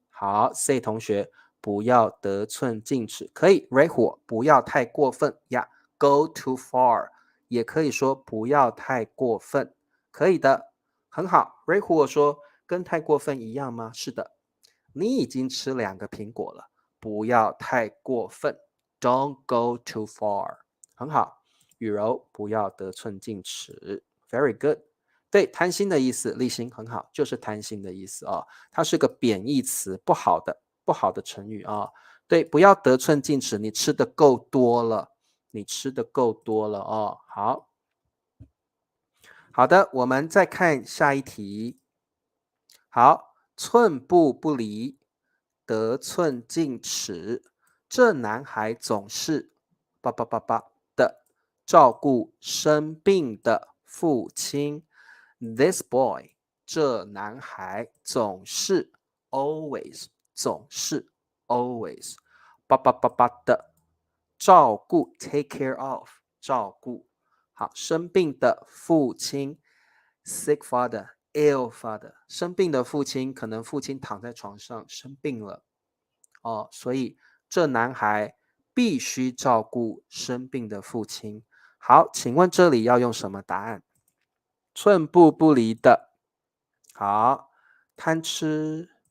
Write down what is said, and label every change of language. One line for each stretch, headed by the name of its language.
Chinese: 好 ，C 同学。不要得寸进尺，可以 red 火，不要太过分呀。
English: Go too far，
Chinese: 也可以说不要太过分，可以的，很好。 red 火说跟太过分一样吗？是的，你已经吃2个苹果了，不要太过分。
English: Don't go too far，
Chinese: 很好。雨柔，不要得寸进尺 ，
English: very good。
Chinese: 对，贪心的意思，立新很好，就是贪心的意思它是个贬义词，不好的成语对，不要得寸进尺，你吃的够多了，你吃的够多了好的，我们再看下一题。好，寸步不离，得寸进尺，这男孩总是的照顾生病的父亲。
English: This boy，
Chinese: 这男孩总是 always， 总是 always， 的照顾
English: take care of，
Chinese: 照顾。好，生病的父亲
English: sick father, ill father，
Chinese: 生病的父亲，可能父亲躺在床上生病了所以这男孩必须照顾生病的父亲。好，请问这里要用什么答案？寸步不离的，好，贪吃